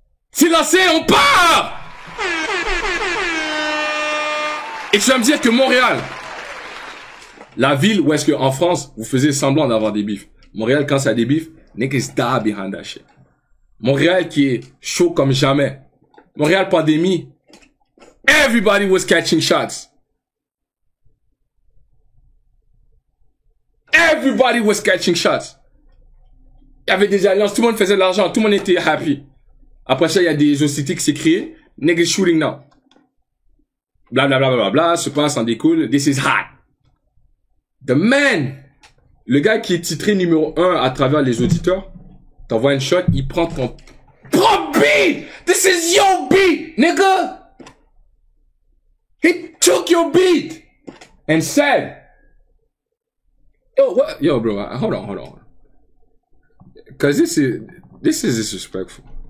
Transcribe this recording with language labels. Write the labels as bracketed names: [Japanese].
[French] C'est lancé, on part! Et tu vas me dire que Montréal, la ville où est-ce que en France, vous faisiez semblant d'avoir des bifs. Montréal, quand ça a des bifs, [English] niggas die behind that shit. [French] Montréal qui est chaud comme jamais. [English] Montréal pandémie, everybody was catching shots. Everybody was catching shots. [French] Il y avait des alliances, tout le monde faisait de l'argent, tout le monde était happy. Après ça, il y a des hostilités qui s'est créées. [English] Niggas shooting now. [French] Bla bla bla bla bla, se passe, en découle. [English] This is hot. The man, [French] le gars qui est titré numéro 1 à travers les auditeurs, t'envoies une shot, il prend ton propre beat. [English] This is your beat, nigga. He took your beat and said, yo, what? Yo, bro, hold on. Cause this is disrespectful.